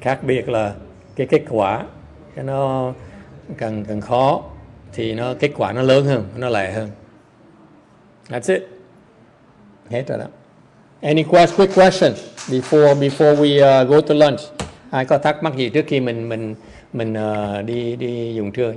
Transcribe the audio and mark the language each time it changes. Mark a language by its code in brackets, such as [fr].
[vi] Khác biệt là cái kết quả, cái nó càng khó thì kết quả nó lớn hơn, nó lẹ hơn. [en] That's it. [vi] Hết rồi đó. [en] Any quick question before we go to lunch? [vi] Ai có thắc mắc gì trước khi mình đi dùng trưa?